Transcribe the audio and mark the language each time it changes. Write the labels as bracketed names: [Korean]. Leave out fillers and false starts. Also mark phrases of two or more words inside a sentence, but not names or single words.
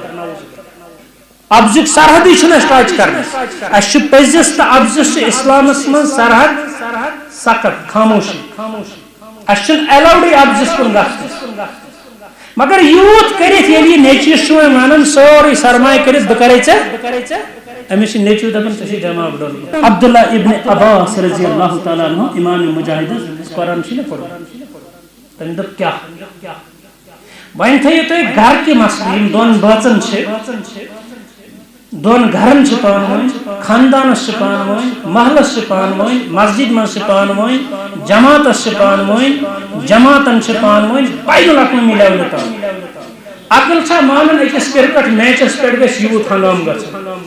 [Kashmiri] ابزُک سرحدٕے چھُنہٕ اَسہِ ٹچ کرنس اَسہِ چھُ پٔزِس تہٕ ابزس چھُ اسلامس منٛز سرحد سخت خاموشی اَسہِ چھُنہٕ ایلاوڈٕے ابزس کُن گژھُن مگر یوٗت کٔرِتھ ییٚلہِ یہِ نیچوِس چھُ وۄنۍ ونان سورُے سرمایہ کٔرِتھ بہٕ کرے ژےٚ أمِس چھُ نیچو دپان ژےٚ چھُے دٮ۪ماغ ڈوٚلمُت عبداللہ ابن عباس [Arabic] رضی اللہ تعالیٰ عنہ [Kashmiri] امام مجاہد قرآن چھُ نہ پوٚرمُت تٔمۍ دوٚپ کیاہ وۄنۍ تھٲیِو تُہۍ گرٕ کہِ مسلہٕ یِم دۄن بٲژن چھِ دۄن گرن چھِ پانہٕ ؤنۍ خاندانس چھِ پانہٕ ؤنۍ محلس چھِ پانہٕ ؤنۍ مسجد منٛز چھِ پانہٕ ؤنۍ جماعتس چھِ پانہٕ ؤنۍ جماعتن چھِ پانہٕ ؤنۍ بین الاقوامی لیولہِ تام عقل چھا مانان أکِس کرکٹ میچس پٮ۪ٹھ گژھِ یوٗت ہنگام گژھُن